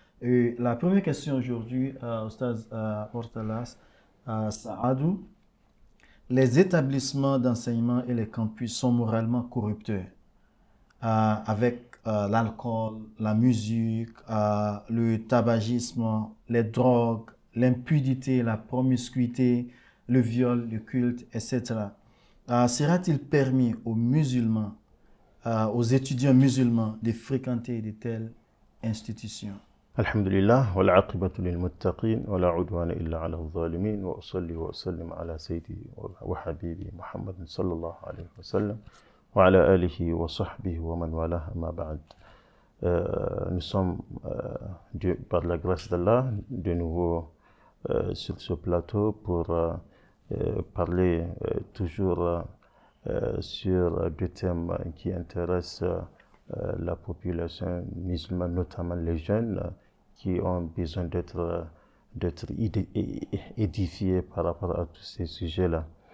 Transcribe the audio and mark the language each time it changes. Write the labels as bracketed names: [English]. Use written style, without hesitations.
[French] Et la première question aujourd'hui, Oustaz Murtala Saadou, les établissements d'enseignement et les campus sont moralement corruptés avec l'alcool, la musique, le tabagisme, les drogues, l'impudité, la promiscuité, le viol, le culte, etc. Sera-t-il permis aux musulmans, aux étudiants musulmans de fréquenter de telles institutions? [Arabic] الحمد لله والعاقبة للمتقين ولا عدوان إلا على الظالمين وأصلي وأسلم على سيدي وحبيبي محمد صلى الله عليه وسلم وعلى آله وصحبه ومن والاه أما بعد. [French] Nous sommes, par la grâce d'Allah, de nouveau sur ce plateau pour parler toujours sur des thèmes qui intéressent la population musulmane, notamment les jeunes qui ont besoin d'être édifiés par rapport à tous ces sujets-là.